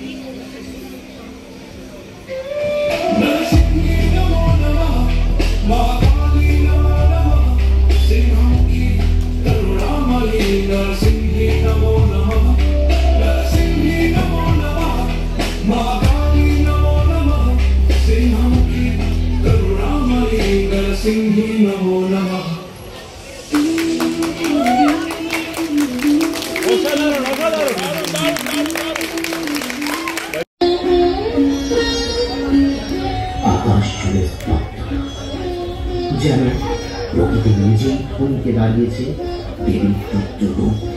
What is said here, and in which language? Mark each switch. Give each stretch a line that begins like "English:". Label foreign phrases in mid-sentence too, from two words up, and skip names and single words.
Sanskrit: नरसिंहि नमो नमः महाकाली नमो नमः सिंहमुखी करुणामयी नरसिंहि नमो नमः नरसिंहि नमो नमः महाकाली नमो नमः सिंहमुखी करुणामयी नरसिंहि नमो नमः
Bangla: আকাশ জুড়ে যেন প্রকৃতি নিজেই থমকে দাঁড়িয়েছে দেবীর রুদ্ররূপ।